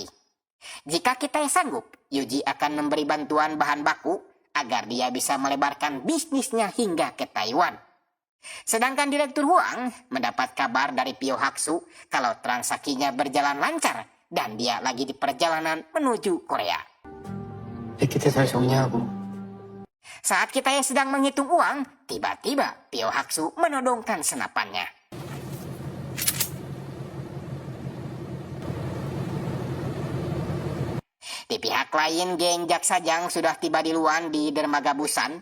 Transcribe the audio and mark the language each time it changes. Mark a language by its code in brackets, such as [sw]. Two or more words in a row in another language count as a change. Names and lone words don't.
[id] Jika Kitai sanggup, Yuji akan memberi bantuan bahan baku agar dia bisa melebarkan bisnisnya hingga ke Taiwan. Sedangkan Direktur Huang mendapat kabar dari Pyohaksu kalau transaksinya berjalan lancar dan dia lagi di perjalanan menuju Korea. [ko] 데키트 잘 정리하고. [id] Saat Kitai sedang menghitung uang, tiba-tiba Pyohaksu menodongkan senapannya. Di pihak lain, geng Jaksa Jang sudah tiba di Luan di dermaga Busan.